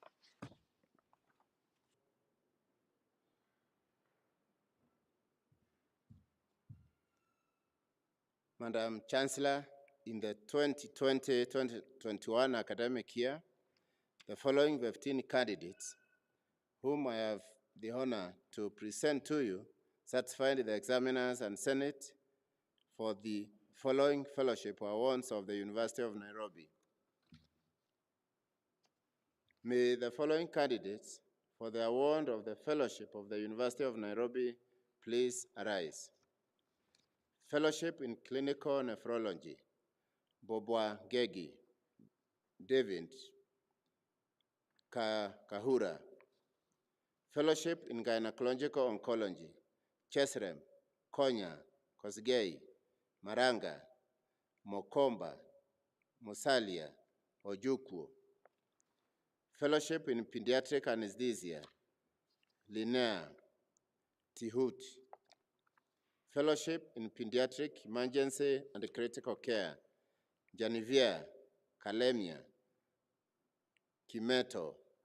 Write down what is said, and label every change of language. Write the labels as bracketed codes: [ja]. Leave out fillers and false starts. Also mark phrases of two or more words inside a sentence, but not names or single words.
[en] Madam Chancellor, in the 2020-2021 academic year, the following 15 candidates, whom I have the honor to present to you, satisfied the examiners and Senate for the following fellowship awards of the University of Nairobi. May the following candidates for the award of the fellowship of the University of Nairobi please arise. Fellowship in Clinical Nephrology, Bobwa Gegi, David Kahura. Fellowship in Gynecological Oncology, Chesrem, Konya, Kosgei, Maranga, Mokomba, Musalia, Ojukwu. Fellowship in Pediatric Anesthesia, Linnea, Tihut. Fellowship in Pediatric Emergency and Critical Care, Janivia, Kalemia, Kimeto.